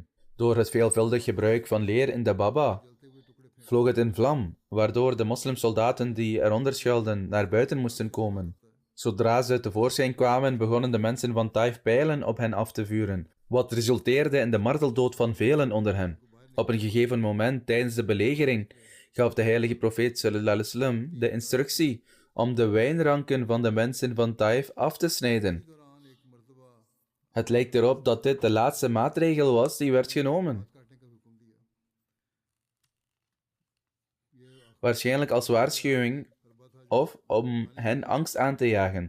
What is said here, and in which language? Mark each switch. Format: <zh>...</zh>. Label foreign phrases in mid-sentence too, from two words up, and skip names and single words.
<nl>Door het veelvuldig gebruik van leer in de baba vloog het in vlam, waardoor de moslimsoldaten die eronder schuilden naar buiten moesten komen. Zodra ze tevoorschijn kwamen, begonnen de mensen van Taif pijlen op hen af te vuren, wat resulteerde in de marteldood van velen onder hen. Op een gegeven moment tijdens de belegering gaf de heilige profeet</nl> <ar>صلى الله عليه وسلم</ar> <nl>de instructie om de wijnranken van de mensen van Taif af te snijden. Het lijkt erop dat dit de laatste maatregel was die werd genomen. Waarschijnlijk als waarschuwing of om hen angst aan te jagen.</nl>